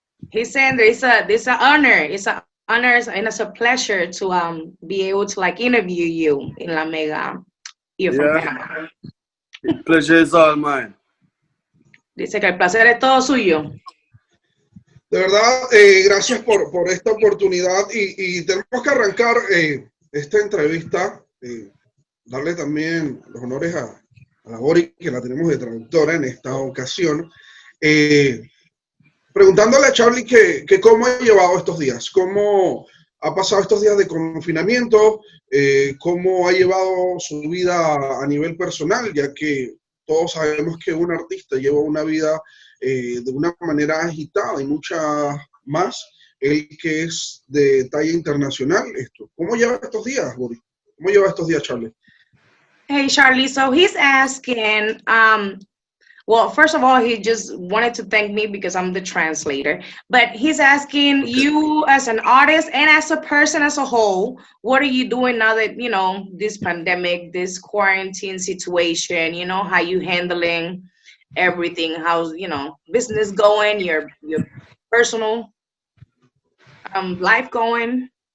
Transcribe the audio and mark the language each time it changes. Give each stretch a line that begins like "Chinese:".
English: He's saying this an honor. It's an honor and it's a pleasure to be able to like interview you in La Mega here from Panama. The pleasure is all mine.
Spanish: Dice que el placer es todo suyo. De verdad, gracias por esta oportunidad y tenemos que arrancar esta entrevista, darle también los honores a la Bori, que la tenemos de traductora en esta ocasión, preguntándole a Charly que cómo ha llevado estos días, cómo ha pasado estos días de confinamiento, cómo ha llevado su vida a nivel personal, ya que todos sabemos que un artista lleva una vida de una manera agitada y mucha más, el que es de talla internacional. ¿Cómo lleva estos días, Bori? ¿Cómo lleva estos días, Charly?
English: Hey, Charly. So he's asking, well, first of all, he just wanted to thank me because I'm the translator. But he's asking you as an artist and as a person as a whole, what are you doing now that, you know, this pandemic, this quarantine situation, you know, how you handling everything, how's, you know, business going, your personal life going?